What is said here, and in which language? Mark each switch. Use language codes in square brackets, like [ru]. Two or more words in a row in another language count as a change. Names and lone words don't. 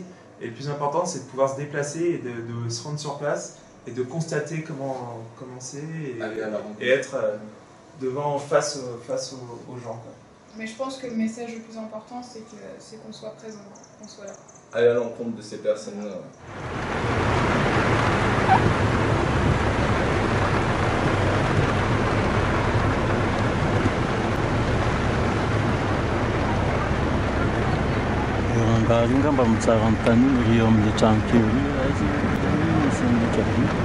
[fr] Et le plus important, c'est de pouvoir se déplacer et de se rendre sur place et de constater comment c'est et être face aux gens, quoi. Mais je pense que le message le plus important, c'est qu'on soit présent, qu'on soit là. Aller à l'encontre de ces personnes-là. [mg] Rangaly nga mba mitsara ny taniny ry eo amin'le trano kely io aizy misy ndreka vy.